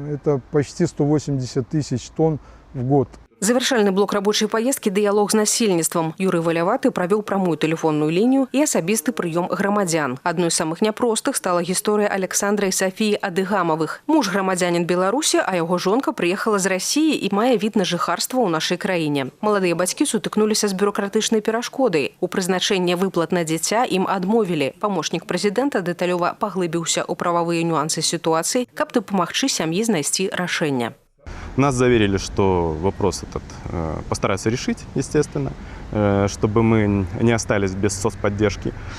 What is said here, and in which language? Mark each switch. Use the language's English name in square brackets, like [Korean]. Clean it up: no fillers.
[Russian] Это почти 180 тысяч тонн в год. [Belarusian] Завершальны блок рабочай паездкі дыялог з насельніцтвам. Юрый Валяваты правёў прамую тэлефонную лінію і асабісты прыём грамадзян. Адной з самых няпростых стала гісторыя Александра і Сафіі Адыгамавых. Муж грамадзянін Беларусі, а яго жонка прыехала з Расіі і мае від на жыхарства ў нашай краіне. Маладыя бацькі сутыкнуліся з бюрократычнай перашкодай. У прызначэнні выплат на дзіця ім адмовілі. Памочнік прэзідэнта дэталёва паглыбіўся ў прававыя нюансы сітуацыі, каб дапамагчы сям'і знайсці рашэнне. [Russian] Нас заверили, что вопрос этот постараются решить, естественно, чтобы мы не остались без соцподдержки.